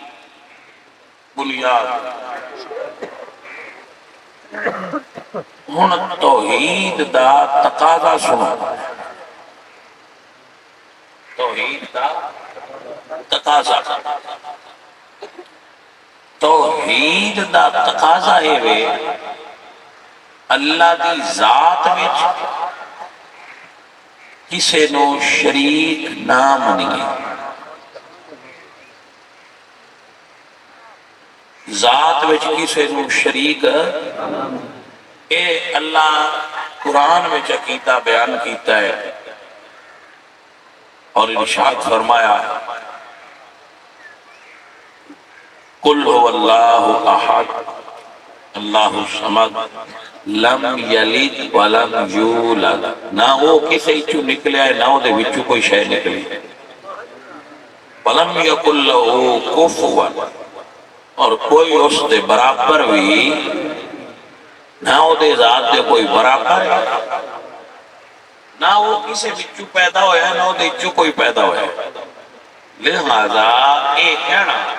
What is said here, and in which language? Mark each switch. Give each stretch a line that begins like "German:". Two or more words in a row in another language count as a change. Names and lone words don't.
Punjabi: بنیاد ہن توحید دا تقاضا سنو توحید دا تقاضا توحید دا تقاضا ہے وے اللہ دی ذات وچ کسے نو شریک نہ منیے ذات وچ کسے نو شریک اے اللہ قرآن وچ عقیدہ بیان کیتا ہے اور ارشاد فرمایا
Arabic: قل هو اللہ احد اللہ الصمد لم یلد ولم یولد
Punjabi: نہ وہ کسی چو نکلیا ہے نہ وہ دے وچو کوئی شے نکلی
Arabic: ولم یکن لہ کفوا
Punjabi: اور کوئی اس دے برابر بھی نہ وہ دے ذات دے کوئی برابر نہ وہ کسی بچو پیدا ہویا ہے نہ وہ دیچو کوئی پیدا ہویا ہے لہذا یہ کہنا